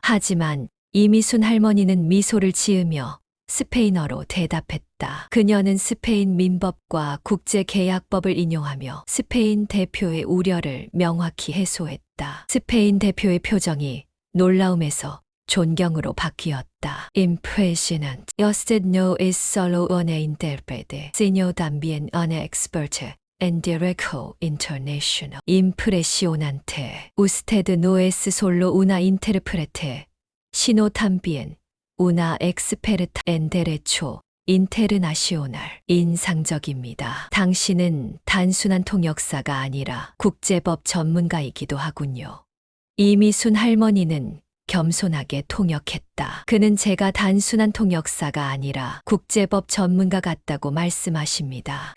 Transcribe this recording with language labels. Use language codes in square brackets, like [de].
[ko] 하지만 이미순 할머니는 미소를 지으며 스페인어로 대답했다. 그녀는 스페인 민법과 국제계약법을 인용하며 스페인 대표의 우려를 명확히 해소했다. 스페인 대표의 표정이 놀라움에서 존경으로 바뀌었다. [es] Impressionant. Usted no es solo una intérprete, sino también una experta en derecho internacional. Impresionante. Usted no es solo una intérprete, sino también una experta en derecho internacional. [ko] 인상적입니다. 당신은 단순한 통역사가 아니라 국제법 전문가이기도 하군요. 이미순 할머니는 겸손하게 통역했다. 그는 제가 단순한 통역사가 아니라 국제법 전문가 같다고 말씀하십니다.